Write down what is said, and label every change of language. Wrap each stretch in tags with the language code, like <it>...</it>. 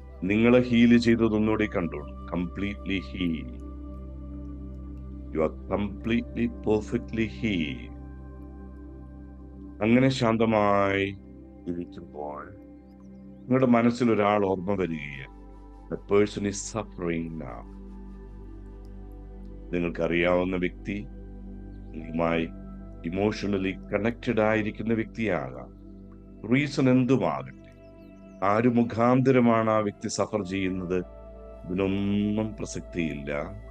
<ml>നിങ്ങളെ ഹീല് ചെയ്തതൊന്നുകൂടി കണ്ടോളൂ.</ml> <en>Completely heal. You are completely perfectly heal.</en> <ml>അങ്ങനെ ശാന്തമായി ഇരിക്കുമ്പോൾ നിങ്ങളുടെ മനസ്സിൽ ഒരാൾ ഓർമ്മ വരികയാണ്.</ml> <en>The person is suffering now.</en> <ml>നിങ്ങൾക്കറിയാവുന്ന വ്യക്തി, നിങ്ങളുമായി</ml> <en>emotionally connected</en> <ml>ആയിരിക്കുന്ന വ്യക്തിയാകാം. റീസൺ എന്തുമാകട്ടെ, ആര് മുഖാന്തരമാണ് ആ വ്യക്തി സഫർ ചെയ്യുന്നത്, ഇതിനൊന്നും പ്രസക്തിയില്ല.</ml>